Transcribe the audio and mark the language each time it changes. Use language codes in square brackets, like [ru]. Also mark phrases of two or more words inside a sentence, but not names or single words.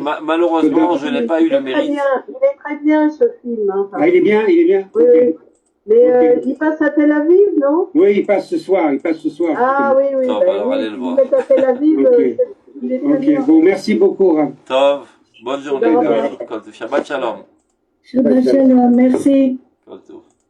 [fr] Malheureusement, je n'ai pas eu le mérite. Il est très bien ce film. Hein. Ah, il est bien. Oui, Ok. oui. Mais Ok. il passe à Tel Aviv, non? Oui, il passe ce soir. Ah oui, oui. Non, Ben, alors, oui, allez le s'il voir. met à Tel Aviv, Ok. il est très bien. Ok, bon, merci beaucoup, Raph. Tov, Bonne journée. Au revoir. [he] כל טוב. שבת שלום. שבת שלום, merci. כל טוב.